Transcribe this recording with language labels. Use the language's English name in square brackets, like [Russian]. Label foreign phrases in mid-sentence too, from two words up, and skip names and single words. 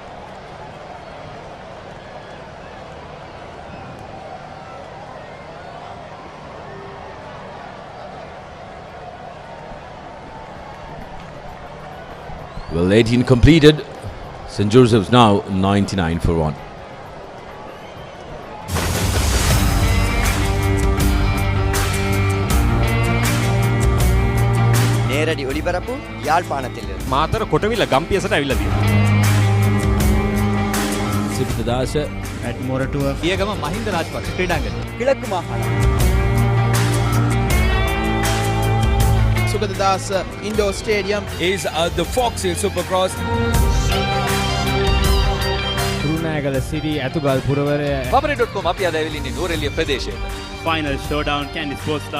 [English] Well, 18 completed. St. Joseph's now 99 for 1. [Tamil] நேரடி ஒளிபரப்பு யாழ்ப்பாணத்திலிருந்து. [Sinhala] මාතර කොටවිල ගම්පියසට ඇවිල්ලා තියෙනවා. සිරිතදාස [English] at Moratua [Sinhala] පියගම මහින්ද රාජපක්ෂ ක්‍රීඩාංගණය. [Tamil] கிழக்கு மாகாணம். [English] Sugatadasa Indoor Stadium is the Fox Hill Supercross. [Sinhala] රුණෑගල සිරි ඇතුගල් පුරවරය Papare.com අපි අද ඇවිල්ලා ඉන්නේ නෝරෙලිය ප්‍රදේශයට. [English] Final showdown Kandy Sports Club